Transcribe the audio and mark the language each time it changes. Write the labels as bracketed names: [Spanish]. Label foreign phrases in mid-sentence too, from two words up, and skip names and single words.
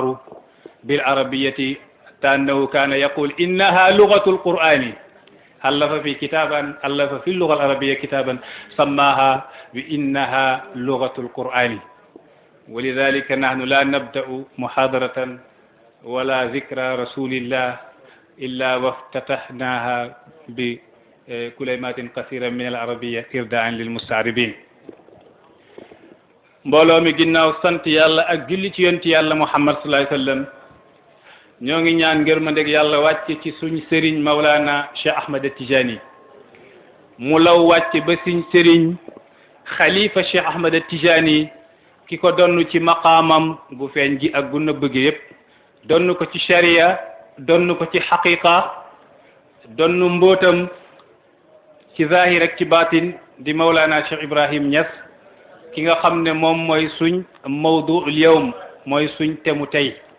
[Arabic] بالعربية أنه كان يقول إنها لغة القرآن ألف في كتابا ألف في اللغة العربية كتابا سماها بإنها لغة القرآن ولذلك نحن لا نبدأ محاضرة ولا ذكرى رسول الله إلا وافتتحناها بكلمات كثيرة من العربية إرضاء للمستعربين [Wolof] mbooloo mi ginnaaw sant yàlla ak julli ci yonent yàlla Muhammad [Arabic] صلى الله عليه وسلم [Wolof] ñoo ngi ñaan ngërmandeg yàlla wàcc ci suñ sëriñ Mawlana Cheikh Ahmed Tijani mu law wàcc ba suñ sëriñ xalifa Cheikh Ahmed Tijani ki ko donn ci maqaamam gu feeñ gi ak gu nëbb gi yépp donn ko ci sharia donn ko ci xaqiqa donn mbootam ci zahir ak ci batin di Mawlana Cheikh Ibrahim Niass ki nga xam ne moom mooy suñ [Arabic] موضوع اليوم [Wolof] mooy suñ temu tey